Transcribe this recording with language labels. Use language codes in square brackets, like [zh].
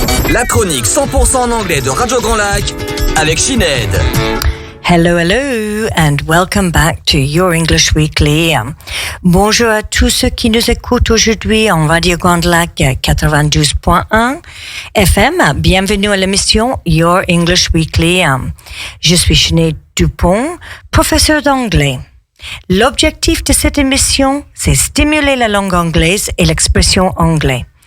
[fr] La chronique 100% en anglais de Radio Grand Lac avec Sinead. [en] Hello, hello, and welcome back to Your English Weekly. [fr] Bonjour à tous ceux qui nous écoutent aujourd'hui en Radio Grand Lac 92.1 FM. Bienvenue à l'émission Your English Weekly. Je suis Sinead Dupont, professeure d'anglais. L'objectif de cette émission, c'est stimuler la langue anglaise et l'expression anglais.